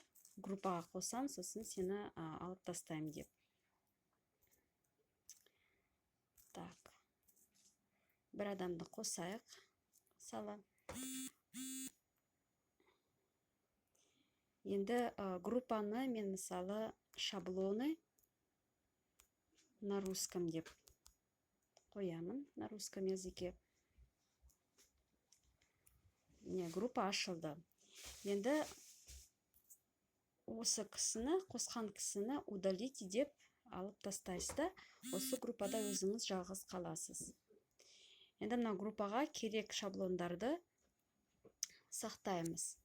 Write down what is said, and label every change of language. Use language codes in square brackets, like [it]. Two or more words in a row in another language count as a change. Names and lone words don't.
[kk] Группаға қосам, сосын сені алып тастаймын деп. Так. Бір адамды қосайық. Мысалы. Енді группаны мен мысалы [ru] шаблоны на русском [kk] деп қоямын. [ru] На русском языке. [kk] Группа ашылды. Енді осы қосқан кісіні удалите деп алып тастайсыз да, осы группада өзіңіз жалғыз қаласыз. Енді мына группаға керек шаблондарды сақтаймыз.